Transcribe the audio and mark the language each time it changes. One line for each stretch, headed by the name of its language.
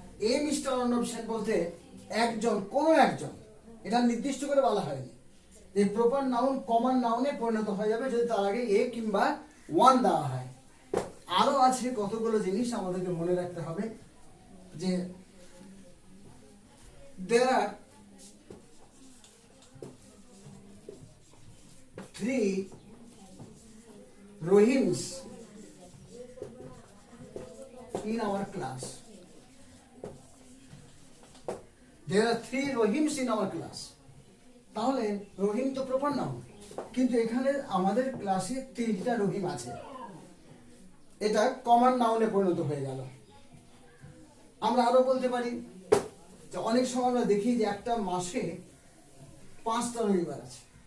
Bangla: এ mister Arnab Sen বলতে একজন, কোনো একজন, এটা নির্দিষ্ট করে বলা হয়নি। এই প্রপার নাউন কমন নাউনে পরিণত হয়ে যাবে যদি তার আগে এ কিংবা ওয়ান দেওয়া হয়। আরো আছে কতগুলো জিনিস আমাদেরকে মনে রাখতে হবে। যে
English: there are 3 Rohims in our class. There are 3 Rohims in our class.
Bangla: তাহলে রহিম তো প্রপার নাউন, কিন্তু এখানে আমাদের ক্লাসে 3টা রহিম আছে। এটা কমন নাউনে পরিণত হয়ে গেল। আমরা আরো বলতে পারি যে অনেক সময় আমরা দেখি যে একটা মাসে 5টা রবিবার আছে।